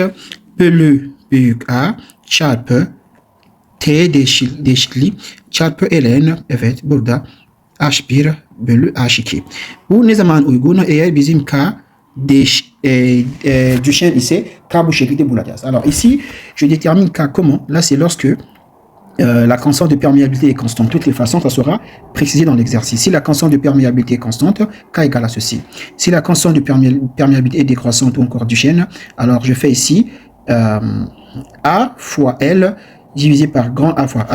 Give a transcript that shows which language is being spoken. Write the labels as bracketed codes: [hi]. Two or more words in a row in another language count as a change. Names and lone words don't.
[tr] Bölü büyük A çarpı T değişikliği çarpı ln. Evet, burada H1 bölü H2. Bu ne zaman uygun? Eğer bizim K düşen ise K bu şekilde bulacağız. [fr] Alors ici, je détermine K comment? Là, c'est lorsque la constante de perméabilité est constante. De toutes les façons, ça sera précisé dans l'exercice. Si la constante de perméabilité est constante, K égale à ceci. Si la constante de perméabilité est décroissante ou encore Duchenne, alors je fais ici A fois L divisé par grand A fois.